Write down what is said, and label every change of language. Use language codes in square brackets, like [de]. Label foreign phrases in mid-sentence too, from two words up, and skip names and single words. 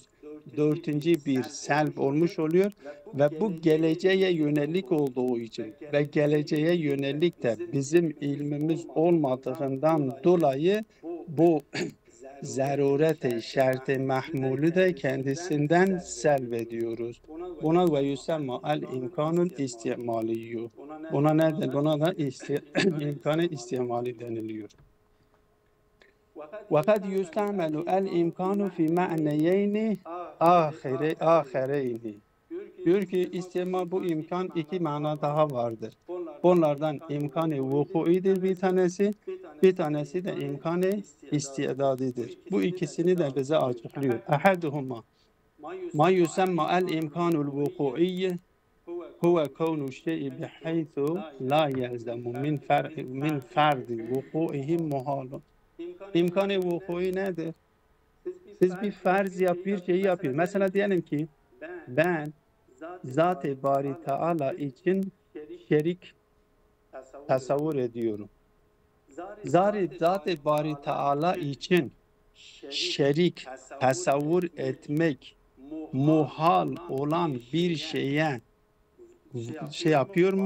[tr] Dördüncü bir selb olmuş oluyor ve bu geleceğe yönelik olduğu için ve geleceğe yönelik de bizim ilmimiz olmadığından dolayı bu zarureti şerti mahmulu da kendisinden selvediyoruz. [ar] Buna ويسمى الإمكان الاستعمالي. [tr] Buna neden? Buna da imkanı istimali deniliyor. [ar] وَقَدْ يُسْتَعْمَلُ الْاِمْكَانُ فِي مَعْنَيَيْنِ آخَرَيْنِ. [tr] Diyor ki istimal, bu imkan iki mana daha vardır. Bunlardan imkanı vuku'idir bir tanesi de imkanı istidadidir. Bu ikisini de bize açıklıyor. [ar] Ahaduhuma, ما يسمى الإمكان الوقوعي هو كون الشيء بحيث لا يلزم من فرض وقوعه محال. [tr] İmkan-ı vuku'i nedir? Siz bir farz bir şeyi yapıyor. Mesela diyelim ki ben Zat-ı Bari Teala için şerik tasavvur ediyorum. Zat-ı Bari Teala için şerik tasavvur etmek muhal olan bir şeye şey yapıyor mu?